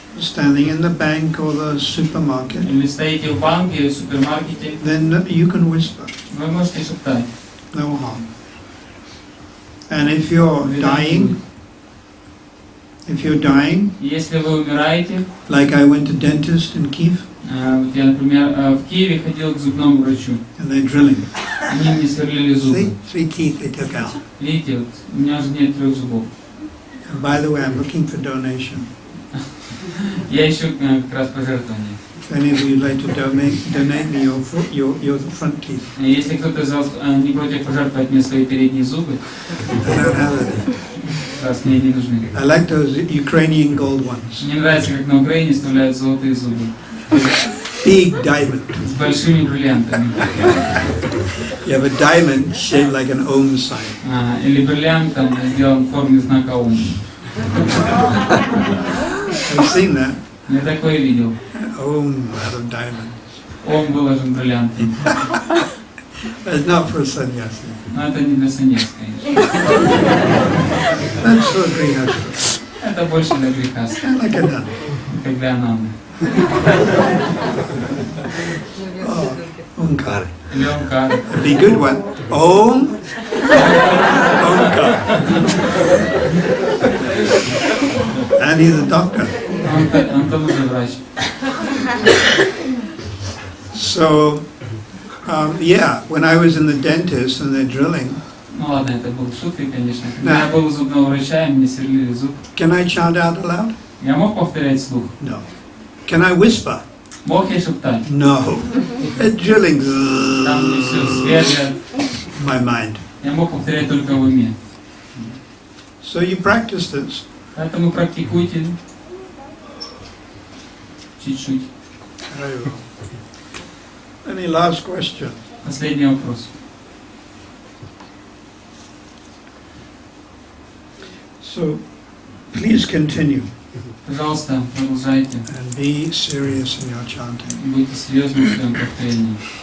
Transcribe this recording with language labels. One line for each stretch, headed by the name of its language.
English: standing in the bank or the supermarket,
Russian: или стоите в банке или в супермаркете,
English: then you can whisper.
Russian: вы можете шептать.
English: No harm. And if you're dying,
Russian: Если вы умираете,
English: like I went to dentist in Kiev,
Russian: вот я, например, в Киеве ходил к зубному врачу.
English: and they're drilling.
Russian: Они мне сверлили зубы.
English: Three teeth they took out.
Russian: Видите, вот, у меня же нет 3 зубов.
English: And by the way, I'm looking for donation.
Russian: Я ищу как раз пожертвования.
English: If any of you would like to donate me your front teeth.
Russian: Если кто-то из вас не против пожертвовать мне свои передние зубы,
English: I don't have it.
Russian: раз мне не нужны.
English: I like those Ukrainian gold ones.
Russian: Мне нравится, как на Украине вставляют золотые зубы.
English: Big diamond.
Russian: С большими бриллиантами.
English: You have a diamond shaped like an Om sign.
Russian: Или бриллиант там сделан в форме знака Ом.
English: I've seen that.
Russian: Я такое видел.
English: Om out of diamonds.
Russian: Ом выложен бриллиантом.
English: It's not for a sannyasi.
Russian: Но это не для саньяс, конечно.
English: That's for grihastha.
Russian: Это больше для грехаста,
English: Like a nun.
Russian: как для Ананы.
English: Oh, Omkar.
Russian: Или Омкар.
English: It'd be a good one. Om. Omkar. And he's a doctor.
Russian: Он тоже врач.
English: So, yeah, when I was in the dentist and they're drilling,
Russian: Ну ладно, это был шутка, конечно. Когда я был у зубного врача, и мне сверлили зуб.
English: can I chant out aloud?
Russian: Я мог повторять вслух?
English: No. Can I whisper?
Russian: Мог я шептать?
English: No. They're drilling
Russian: Там мне все сверлят.
English: my mind.
Russian: Я мог повторять только в уме.
English: So you practice this.
Russian: Поэтому практикуйте чуть-чуть.
English: Very well. Any last question?
Russian: Последний вопрос.
English: So, please continue
Russian: Пожалуйста, продолжайте.
English: and be serious in your chanting.
Russian: Будьте серьезны в своем повторении.